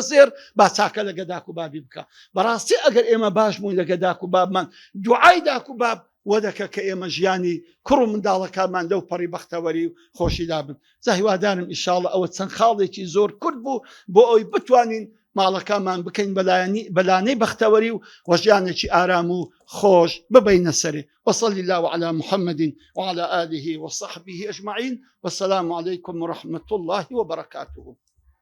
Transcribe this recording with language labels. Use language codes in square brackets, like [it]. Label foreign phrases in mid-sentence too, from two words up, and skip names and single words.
[ckb] زێر با چاکە لەگە داک و بابی بکە بەڕاستی ئەگەر ئێمە باش بووین لەگە داک و بابمان دوعای داک و باب وەدەکە کە ئێمە ژیانی کوڕ و منداڵەکانمان لەو پەڕی بەختەوەری و خۆشیدا بن زاهیوادارم ئینشاڵڵا ئەوە چەند خاڵێکی زۆر کورد بوو بۆ ئەوی بتوانین ماڵەکانمان بکەین بەلانەی بەختەوەری و وەژیانێکی ئارام و خۆش ببینە سەرێ [ar] وصلى الله على محمد وعلى آله وصحبه أجمعين والسلام عليكم ورحمة الله وبركاته